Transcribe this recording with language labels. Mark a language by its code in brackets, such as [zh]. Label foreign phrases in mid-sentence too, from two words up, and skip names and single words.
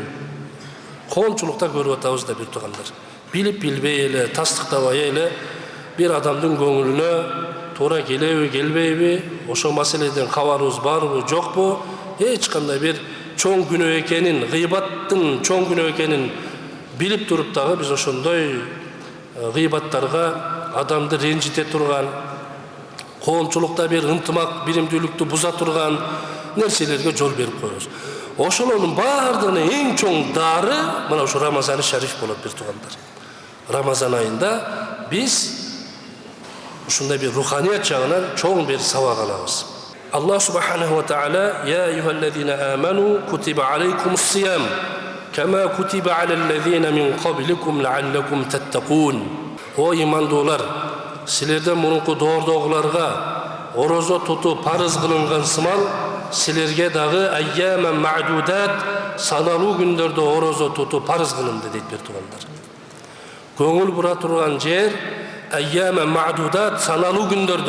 [ky] Коомчулукта көрүп атабыз да бир туугандар. Билип билбей эле, тастыктабай эле бир адамдын көңүлүнө туура келеби, келбейби, ошо маселеден кабарыбыз барбы, жокпу, эч кандай бир чоң күнөө экенин, гыйбаттын чоң күнөө экенин билип туруп дагы биз ошондой гыйбаттарга адамды ренжите турган, коомчулукта бир ынтымак, биримдүүлүктү буза турган нерселерге жол берип коебуз. Ошолордун бардыгына эң чоң дары мына ушу Рамазан шариф болот бир туугандар. Рамазан айында биз ушундай бир руханият жагынан чоң бир сабак алабыз. [ar] الله سبحانه وتعالى: "يا أيها الذين آمنوا كتب عليكم الصيام كما كتب على الذين من قبلكم لعلكم تتقون." [ky] О имандуулар, силерден мурунку доордогуларга орозо тутуу парыз кылынган сымал, силерге дагы [ar] أياما معدودات, [ky] саналуу күндөрдө орозо тутуу парыз кылынды дейт бир туугандар. Көңүл бура турган жер [ar] أياما معدودات, [ky] саналуу күндөрдө.